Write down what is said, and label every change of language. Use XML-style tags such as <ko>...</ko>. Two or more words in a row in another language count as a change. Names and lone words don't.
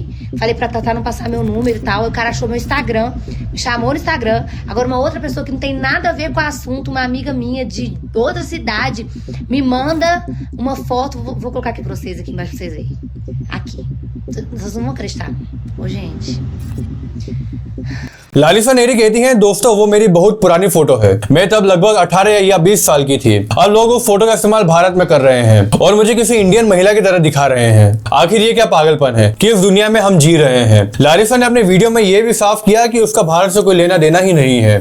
<pt>Falei pra Tatá não passar meu número e tal. Aí o cara achou meu Instagram, me chamou no Instagram. Agora uma outra pessoa que não tem nada a ver com o assunto, uma amiga minha de outra cidade, me manda uma foto. Vou colocar aqui pra vocês, aqui embaixo pra vocês verem. Aqui. Vocês não vão acreditar. Ô, gente.</pt> <hi>लालिसा नेरी कहती हैं, दोस्तों वो मेरी बहुत पुरानी फोटो है। मैं तब लगभग 18 या 20 साल की थी। अब लोग उस फोटो का इस्तेमाल भारत में कर रहे हैं और मुझे किसी इंडियन महिला की तरह दिखा रहे हैं। आखिर ये क्या पागलपन है कि इस दुनिया में हम जी रहे हैं। लालिसा ने अपने वीडियो में ये भी साफ किया कि उसका भारत से कोई लेना देना ही नहीं है।</hi>